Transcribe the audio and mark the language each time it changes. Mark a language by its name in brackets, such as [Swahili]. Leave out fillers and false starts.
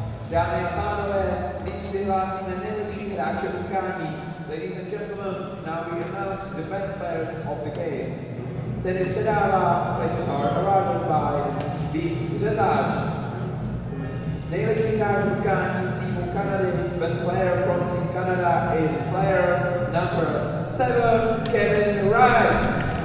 [Czech] Dámy a pánové, nyní vyhlásíme nejlepší hráče utkání. [English] Ladies and gentlemen, now we announce the best players of the game. [Czech] Ceny předává, [English] places are awarded by Vít Řezáč. [Czech] Nejlepší hráč utkání z týmu Kanady, [English] best player from Team Canada is player number 7, Kevin Wright.